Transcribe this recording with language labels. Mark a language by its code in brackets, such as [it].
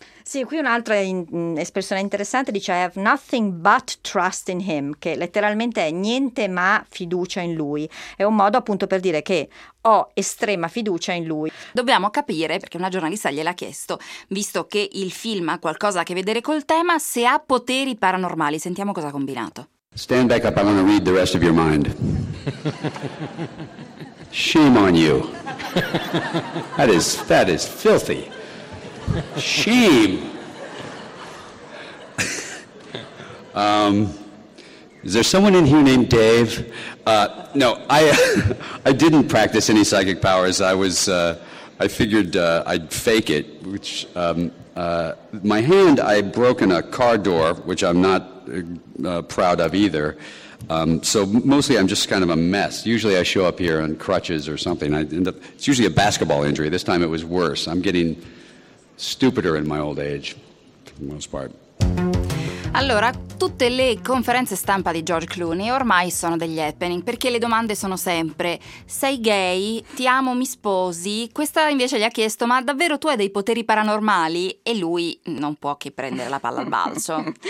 [it] Sì, qui un'altra espressione interessante, dice: [en] I have nothing but trust in him, [it] che letteralmente è niente ma fiducia in lui. È un modo appunto per dire che ho estrema fiducia in lui. Dobbiamo capire, perché una giornalista gliel'ha chiesto, visto che il film ha qualcosa a che vedere col tema, se ha poteri paranormali. Sentiamo cosa ha combinato. [en] Stand back up, I'm gonna read the rest of your mind. Shame on you. That is filthy. Shame. Is there someone in here named Dave? No, I didn't practice any psychic powers. I figured I'd fake it. My hand, I've broken a car door, which I'm not proud of either. So mostly I'm just kind of a mess. Usually I show up here on crutches or something. It's usually a basketball injury. This time it was worse. I'm getting stupider in my old age, for the most part. [it] Allora, tutte le conferenze stampa di George Clooney ormai sono degli happening, perché le domande sono sempre: sei gay? Ti amo? Mi sposi? Questa invece gli ha chiesto: ma davvero tu hai dei poteri paranormali? E lui non può che prendere la palla al balzo.